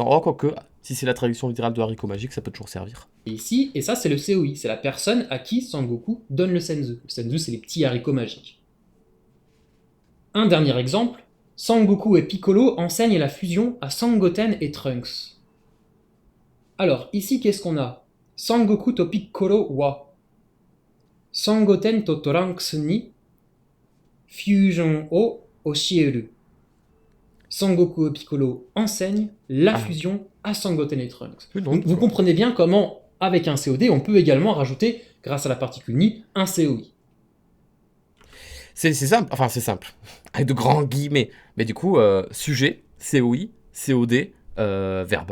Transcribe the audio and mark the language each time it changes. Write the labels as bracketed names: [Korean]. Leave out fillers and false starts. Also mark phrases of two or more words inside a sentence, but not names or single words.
[French] Oh, quoique, si c'est la traduction littérale de haricot magique, ça peut toujours servir. Ici, et ça c'est le COI, c'est la personne à qui Sangoku donne le senzu. Le senzu c'est les petits haricots magiques. Un dernier exemple, Sangoku et Piccolo enseignent la fusion à Sangoten et Trunks. Alors, ici qu'est-ce qu'on a? [Japanese] 孫悟空とピッコロは悟天とトランクスにフュージョンを教える. [French] Sangoku et Piccolo enseignent la fusion à Sangoten et Trunks. Oui, Donc, vous comprenez bien comment avec un COD, on peut également rajouter, grâce à la particule ni, un COI. C'est simple, enfin c'est simple, avec de grands guillemets. Mais du coup, sujet, COI, COD, verbe.